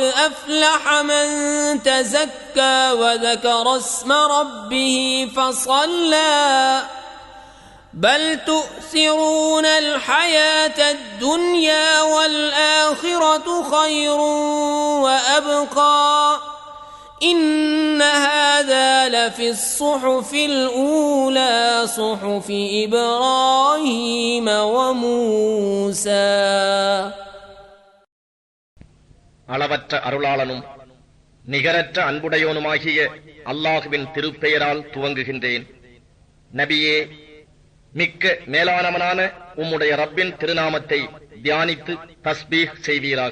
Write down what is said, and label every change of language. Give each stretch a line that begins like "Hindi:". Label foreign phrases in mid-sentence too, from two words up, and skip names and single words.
Arabic: أفلح من تزكى وذكر اسم ربه فصلى بل تؤثرون الحياة الدنيا والآخرة خير وأبقى إن هذا لفي الصحف الأولى صحف إبراهيم وموسى.
Tamil: அளவற்ற அருளாளனும் நிகரற்ற அன்புடையோனுமாகிய அல்லாஹுவின் திருப்பெயரால் துவங்குகின்றேன். நபியே, மிக்க மேலானவனான உம்முடைய ரப்பின் திருநாமத்தை தியானித்து தஸ்பீஹ் செய்வீராக.